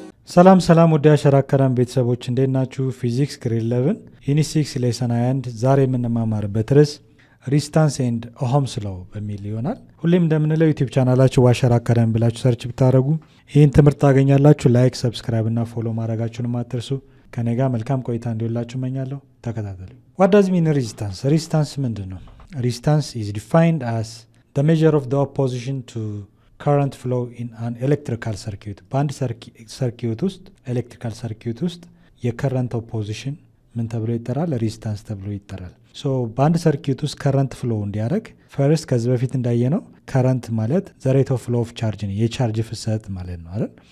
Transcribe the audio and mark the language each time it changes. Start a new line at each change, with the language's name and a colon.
Amharic: ሰላም ወደ አሸራ አካዳሚ ቤተሰቦች እንዴት ናችሁ? ፊዚክስ ግሬድ 11 ዩኒት 6 ሌሰን 21 ዛሬ የምንማማርበት ርዕስ ሪስታንስ ኤንድ ኦህምስ ሎው በሚል ይሆናል። ሁሌም እንደምንለው ዩቲዩብ ቻናላችሁ አሸራ አካዳሚ ብላችሁ ሰርች ብታደርጉ ይህን ትምህርት ታገኛላችሁ። ላይክ፣ ሰብስክራይብ እና ፎሎ ማድረጋችሁንም አትርሱ። ከኔ ጋር መልካም ቆይታ እንዲሆንላችሁ እመኛለሁ። ተከታተሉ።
English: What does mean resistance?
Amharic: Resistance ምንድን ነው?
English: Resistance is defined as the measure of the opposition to current flow in an electrical circuit.
Amharic: በአንድ ሰርኪዩት ውስጥ ኤሌክትሪካል ሰርኪዩት ውስጥ የከረንት ኦፖዚሽን ምን ተብሎ ይጠራል? ሬዚስታንስ ተብሎ ይጠራል። በአንድ ሰርኪዩት ውስጥ ከረንት ፍሎ እንዲያደርግ ፈርስት ከዚህ በፊት እንዳየነው ከረንት ማለት
English: ዘ ሬት ኦፍ ፍሎ ኦፍ ቻርጅ
Amharic: ነው፣ የቻርጅ ፍሰት ማለት ነው አይደል?